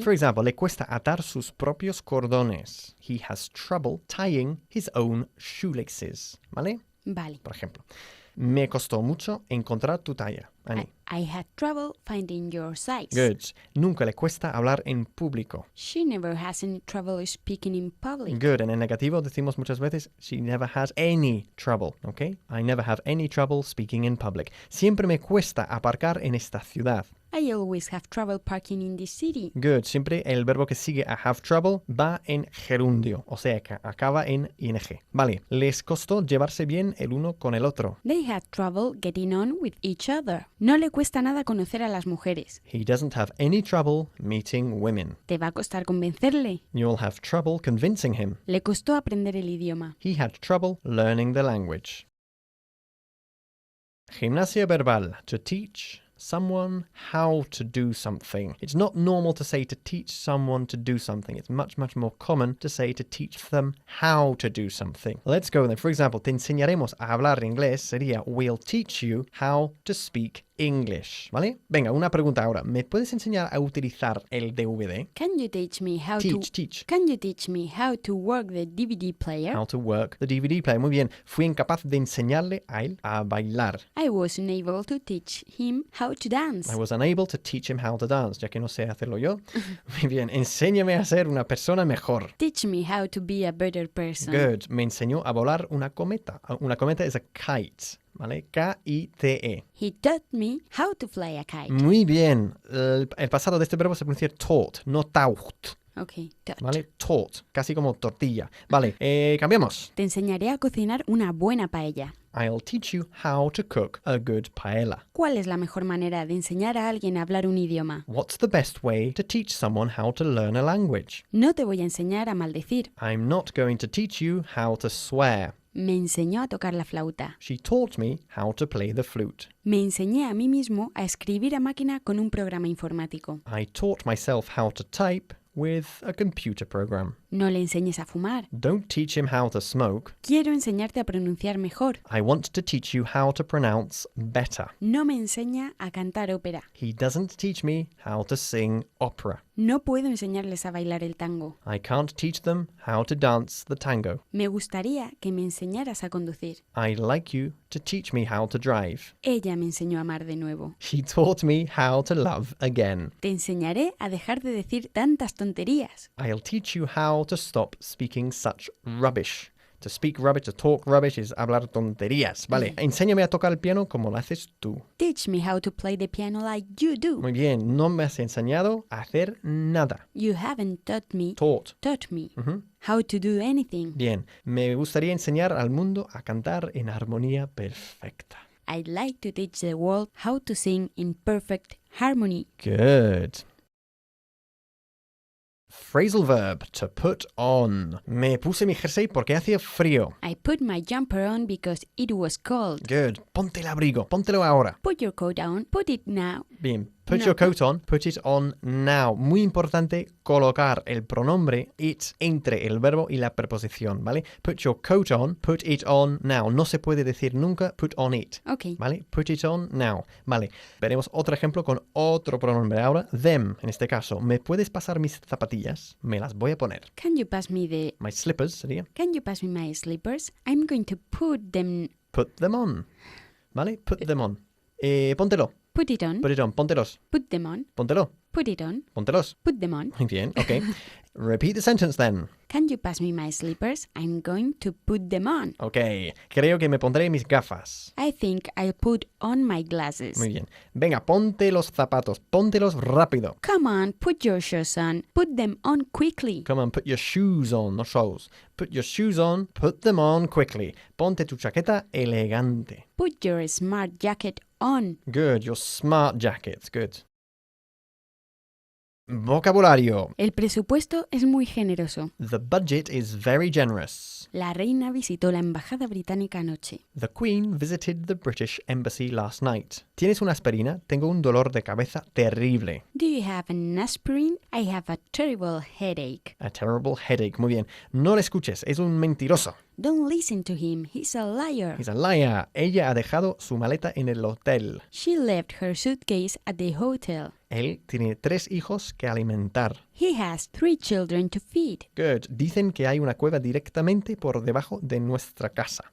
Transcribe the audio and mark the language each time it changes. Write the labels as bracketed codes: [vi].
[es] For example, le cuesta atar sus propios cordones. [en] He has trouble tying his own shoelaces. [es] ¿Vale? Vale. Por ejemplo, me costó mucho encontrar tu talla, Annie. [en] I had trouble finding your size. Good. [es] Nunca le cuesta hablar en público. [en] She never has any trouble speaking in public. Good. [es] En el negativo decimos muchas veces, [en] she never has any trouble, okay? I never have any trouble speaking in public. [es] Siempre me cuesta aparcar en esta ciudad. [en] I always have trouble parking in this city. Good. [es] Siempre el verbo que sigue a have trouble va en gerundio, o sea que acaba en ing. Vale. Les costó llevarse bien el uno con el otro. [en] They had trouble getting on with each other. [es] No le cuesta nada conocer a las mujeres. [en] He doesn't have any trouble meeting women. [es] Te va a costar convencerle. [en] You'll have trouble convincing him. [es] Le costó aprender el idioma. [en] He had trouble learning the language. [es] Gimnasia verbal. [en] To teach someone how to do something. It's not normal to say to teach someone to do something. It's much, much more common to say to teach them how to do something. Let's go then. For example, [es] te enseñaremos a hablar inglés sería [en] we'll teach you how to speak English, [es] ¿vale? Venga, una pregunta ahora. ¿Me puedes enseñar a utilizar el DVD? [en] Can you teach me how Teach. Can you teach me how to work the DVD player? How to work the DVD player. [es] Muy bien. Fui incapaz de enseñarle a él a bailar. [en] I wasn't able to teach him how to dance. I was unable to teach him how to dance, [es] ya que no sé hacerlo yo. Muy bien. Enséñame a ser una persona mejor. [en] Teach me how to be a better person. Good. [es] Me enseñó a volar una cometa. Una cometa es a kite, ¿vale? [en] K-I-T-E. He taught me how to fly a kite. [es] Muy bien. El pasado de este verbo se pronuncia taught, no taught. [en] Okay, taught. [es] ¿Vale? Taught, casi como tortilla. Vale, cambiamos. Te enseñaré a cocinar una buena paella. [en] I'll teach you how to cook a good paella. [es] ¿Cuál es la mejor manera de enseñar a alguien a hablar un idioma? [en] What's the best way to teach someone how to learn a language? [es] No te voy a enseñar a maldecir. [en] I'm not going to teach you how to swear. [es] Me enseñó a tocar la flauta. [en] She taught me how to play the flute. [es] Me enseñé a mí mismo a escribir a máquina con un programa informático. [en] I taught myself how to type with a computer program. [es] No le enseñes a fumar. [en] Don't teach him how to smoke. [es] Quiero enseñarte a pronunciar mejor. [en] I want to teach you how to pronounce better. [es] No me enseña a cantar ópera. [en] He doesn't teach me how to sing opera. [es] No puedo enseñarles a bailar el tango. [en] I can't teach them how to dance the tango. [es] Me gustaría que me enseñaras a conducir. [en] I'd like you to teach me how to drive. [es] Ella me enseñó a amar de nuevo. [en] She taught me how to love again. [es] Te enseñaré a dejar de decir tantas tonterías. [en] I'll teach you how to stop speaking such rubbish. To speak rubbish, to talk rubbish [es] es hablar tonterías. Vale, enséñame a tocar el piano como lo haces tú. [en] Teach me how to play the piano like you do. [es] Muy bien, no me has enseñado a hacer nada. [en] You haven't taught me Ujú. how to do anything. [es] Bien, me gustaría enseñar al mundo a cantar en armonía perfecta. [en] I'd like to teach the world how to sing in perfect harmony. Good. Phrasal verb, to put on. [es] Me puse mi jersey porque hacía frío. [en] I put my jumper on because it was cold. [es] Good. Ponte el abrigo. Póntelo ahora. [en] Put your coat on. Put it now. [es] Bien. Put No. [en] your coat on, put it on now. [es] Muy importante colocar el pronombre it entre el verbo y la preposición, ¿vale? [en] Put your coat on, put it on now. [es] No se puede decir nunca put on it. [en] Ok. ¿Vale? Put it on now. Vale. [es] Veremos otro ejemplo con otro pronombre ahora. Them, en este caso. ¿Me puedes pasar mis zapatillas? Me las voy a poner. [en] Can you pass me My slippers sería Can you pass me my slippers? I'm going to put them... put them on. ¿Vale? Put them on. Póntelo. Put it on. Put it on. Póntelos. Put them on. [es] Póntelo. [en] Put it on. [es] Póntelos. [en] Put them on. [es] Muy bien. Ok. [en] Repeat the sentence then. Can you pass me my slippers? I'm going to put them on. Ok. [es] Creo que me pondré mis gafas. [en] I think I'll put on my glasses. [es] Muy bien. Venga, ponte los zapatos. Póntelos rápido. [en] Come on, put your shoes on. Put them on quickly. Come on, put your shoes on, no shoes. Put your shoes on, put them on quickly. [es] Ponte tu chaqueta elegante. [en] Put your smart jacket on. Good, your smart jackets. Good. [es] Vocabulario. El presupuesto es muy generoso. [en] The budget is very generous. [es] La reina visitó la embajada británica anoche. [en] The Queen visited the British Embassy last night. [es] ¿Tienes una aspirina? Tengo un dolor de cabeza terrible. [en] Do you have an aspirin? I have a terrible headache. A terrible headache. [es] Muy bien. No le escuches, es un mentiroso. [en] Don't listen to him. He's a liar. He's a liar. [es] Ella ha dejado su maleta en el hotel. [en] She left her suitcase at the hotel. [es] Él tiene 3 hijos que alimentar. [en] He has 3 children to feed. Good. [es] Dicen que hay una cueva directamente por debajo de nuestra casa.